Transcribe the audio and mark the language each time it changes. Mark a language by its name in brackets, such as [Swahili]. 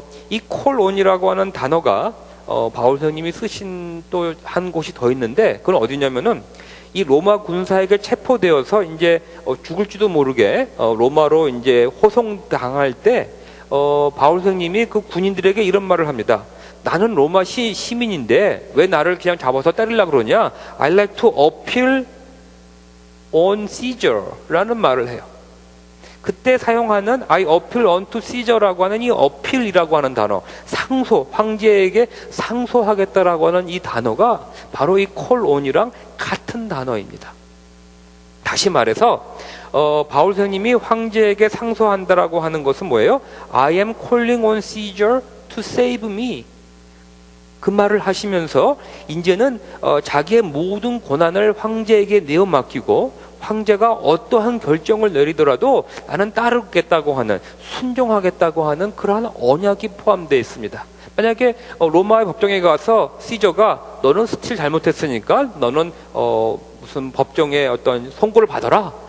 [Korean] 이 call on이라고 하는 단어가 바울 선생님이 쓰신 또 한 곳이 더 있는데 그건 어디냐면은 이 로마 군사에게 체포되어서 이제 죽을지도 모르게 로마로 이제 호송당할 때 바울 선생님이 그 군인들에게 이런 말을 합니다. 나는 로마 시민인데 왜 나를 그냥 잡아서 때리려고 그러냐? [English] I like to appeal on Caesar [Korean] 라는 말을 해요. 그때 사용하는 [English] I appeal unto Caesar [Korean] 라고 하는 이 appeal이라고 하는 단어, 상소, 황제에게 상소하겠다라고 하는 이 단어가 바로 이 call on이랑 같은 단어입니다. 다시 말해서 바울 선생님이 황제에게 상소한다라고 하는 것은 뭐예요? [English] I am calling on Caesar to save me. [Korean] 그 말을 하시면서 이제는 자기의 모든 고난을 황제에게 내어 맡기고 황제가 어떠한 결정을 내리더라도 나는 따르겠다고 하는, 순종하겠다고 하는 그러한 언약이 포함되어 있습니다. 만약에 로마의 법정에 가서 시저가 너는 스틸 잘못했으니까 너는 무슨 법정에 어떤 선고를 받아라.